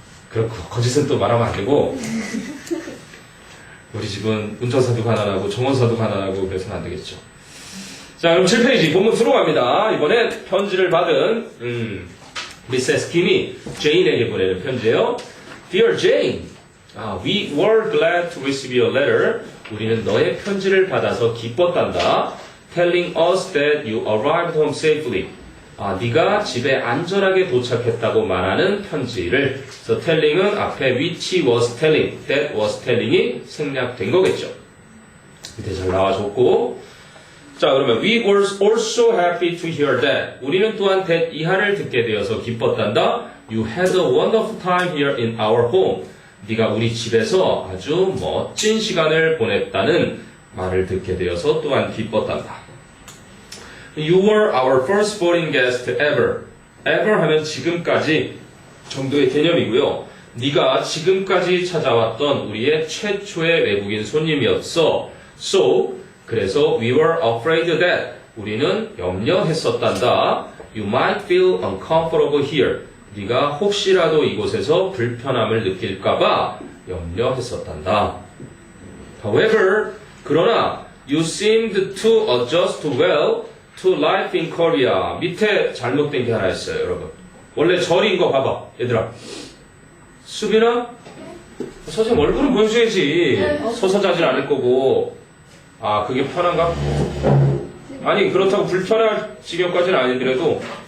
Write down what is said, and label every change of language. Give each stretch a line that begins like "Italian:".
Korean: 그렇고 거짓은 또 말하면 안 되고 우리 집은 운전사도 가난하고 정원사도 가난하고 그래서는 안 되겠죠. 자 그럼 7페이지 본문 들어갑니다. 이번엔 편지를 받은 미세스 김이 제인에게 보내는 편지예요.
English: Dear Jane, we were glad to receive your letter.
Korean: 우리는 너의 편지를 받아서 기뻤단다.
English: Telling us that you arrived home safely.
Korean: 네가 집에 안전하게 도착했다고 말하는 편지를. So telling은 앞에
English: which was telling, that was telling
Korean: 이 생략된 거겠죠. 밑에 잘 나와줬고. 자 그러면
English: we were also happy to hear that.
Korean: 우리는 또한 that 이하를 듣게 되어서 기뻤단다.
English: You had a wonderful time here in our home.
Korean: 네가 우리 집에서 아주 멋진 시간을 보냈다는 말을 듣게 되어서 또한 기뻤단다.
English: You were our first foreign guest ever.
Korean: ever 하면 지금까지 정도의 개념이고요. 네가 지금까지 찾아왔던 우리의 최초의 외국인 손님이었어.
English: So,
Korean: 그래서
English: we were afraid that
Korean: 우리는 염려했었단다.
English: You might feel uncomfortable here.
Korean: 네가 혹시라도 이곳에서 불편함을 느낄까봐 염려했었단다.
English: However,
Korean: 그러나
English: you seemed to adjust well to life in Korea.
Korean: 밑에 잘못된 게 하나 있어요, 여러분. 원래 절인 거 봐봐, 얘들아. 수빈아? 선생님 얼굴은 보여줘야지. 서서 자진 않을 거고. 그게 편한가? 아니, 그렇다고 불편할 지경까지는 아니더라도.